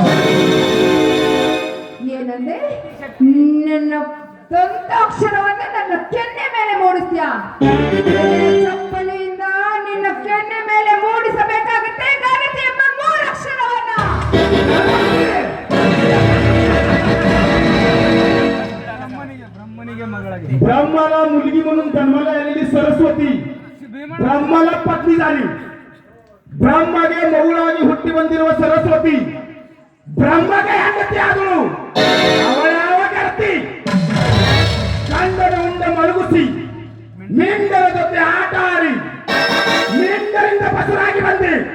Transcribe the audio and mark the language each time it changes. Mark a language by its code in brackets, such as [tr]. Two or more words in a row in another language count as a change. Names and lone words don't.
[kn] ಏನಂದ್ರೆ ನನ್ನ ದಂತಾಕ್ಷರವನ್ನ ನನ್ನ ಕೆನ್ನೆ ಮೇಲೆ ಮೂಡಿಸ್ತೀಯ. ಚಪ್ಪಲಿಯಿಂದ ನಿನ್ನ ಕೆನ್ನೆ ಮೇಲೆ ಮೂಡಿಸಬೇಕಾಗುತ್ತೆ ಗಾಯತ್ರಿ ಎಂಬ 3 ಅಕ್ಷರವನ್ನ. [mr] ब्रह्मन मुलगी म्हणून जन्माला आलेली सरस्वती ब्रह्माला पत्नी झाली. [kn] ಬ್ರಹ್ಮಗೆ ಮಗುಳಾಗಿ ಹುಟ್ಟಿ ಬಂದಿರುವ ಸರಸ್ವತಿ ಬ್ರಹ್ಮಗೆ ಹೆಂಡತಿ ಆದಳು. ಅವಳ ಯಾವ ಗೆಳತಿ ಗಂಡನ ಉಂಡ ಮಲಗುಸಿ ಮಿಂಡರ ಜೊತೆ ಆಟ ಆಡಿ ಮಿಂಡರಿಂದ ಬಸರಾಗಿ ಬಂದೆ.